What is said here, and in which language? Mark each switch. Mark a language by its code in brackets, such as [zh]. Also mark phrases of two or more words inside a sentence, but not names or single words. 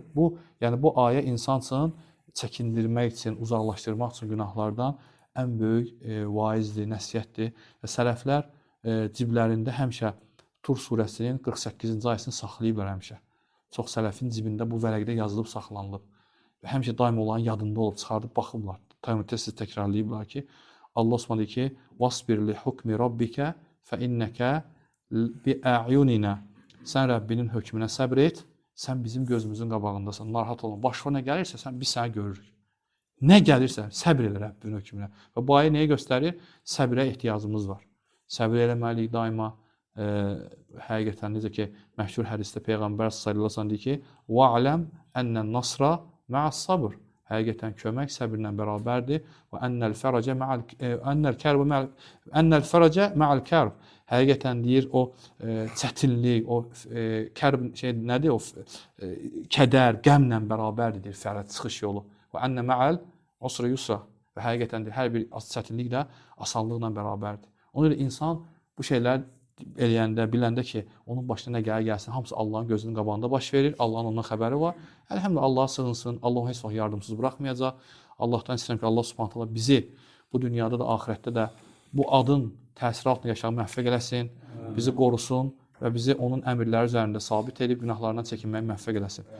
[az] Yəni bu ayə insan üçün çəkindirmək üçün, uzaqlaşdırmaq üçün günahlardan ən böyük vaizdir, nəsihətdir. Və sələflər ciblərində həmişə Tur surəsinin 48-ci ayəsini saxlayıblar həmişə. Çox sələfin cibində bu vərəqdə yazılıb saxlanılıb. Və həmişə daim onların yadında olub, çıxardıb baxıblar. Tez təkrarlayıblar ki, Allah Subhanahu deyir ki: [ar] "واصبر لحكم ربك فإنك بأعيننا." [az] Sən Rəbbinin hökmünə səbr et, sən bizim gözümüzün qabağındasan. Narahat olma. Başına nə gəlirsə, biz səni görürük. Nə gəlirsə, səbr elə Rəbbinin hökmünə. Və bu ayə nəyə göstərir? Səbrə ehtiyacımız var. Səbr eləməliyik daima. Həqiqətən necə ki, məşhur hədisdə Peyğəmbər [ar] صلى الله عليه وسلم [az] deyir ki: [ar] "واعلم أن النصر مع الصبر." [az] Həqiqətən kömək səbrlə bərabərdir. Və [ar] أن الفرج مع الكرب. [az] Həqiqətən deyir o çətinlik, o kərb nədir? O kədər, qəmlə bərabərdir deyir fərəc çıxış yolu. [ar] وإن مع العسر يسرا. [az] Və həqiqətən deyir hər bir çətinlik də asanlıqla bərabərdir. Ona görə insan bu şeylər eləyəndə, biləndə ki, onun başına nə gəlsin, hamısı Allahın gözünün qabağında baş verir, Allahın ondan xəbəri var. Əlhəmdülillah, Allaha sığınsın, Allah onu heç vaxt yardımsız buraxmayacaq. Allahdan istəyirəm ki, Allah [ar] سبحانه تعالى [az] bizi bu dünyada da, axirətdə də bu adın təsiri altında yaşamaq müvəffəq eləsin, bizi qorusun və bizi onun əmrləri üzərində sabit edib günahlarından çəkinməyə müvəffəq eləsin.